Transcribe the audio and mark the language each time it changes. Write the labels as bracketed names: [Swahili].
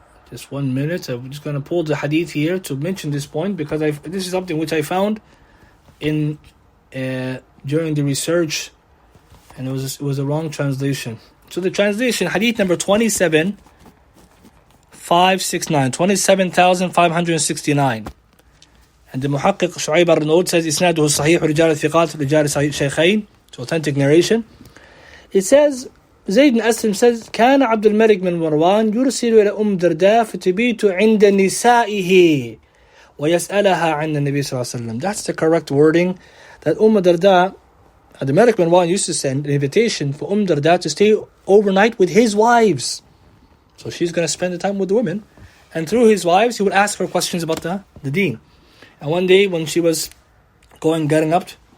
[English] Just 1 minute. I'm just going to pull the hadith here to mention this point, because this is something which I found in during the research, and it was a wrong translation. So the translation, hadith number 27,569, and the Muhaqqiq Shu'ayb al-Noud says [Arabic] isnaduhu sahih rijal thiqat rijal shaykhain. [English] It's authentic narration. [Arabic] It says Zayd bin Aslam says كان عبد الملك بن مروان يرسل إلى درداء فتبيت عند نسائه ويسألها عن النبي صلى الله عليه وسلم. [English] That's the correct wording. That Darda, the Malik bin Marwan, used to send an invitation for Darda to stay overnight with his wives. So she's going to spend the time with the women, and through his wives he would ask her questions about the deen. And one day when she was getting up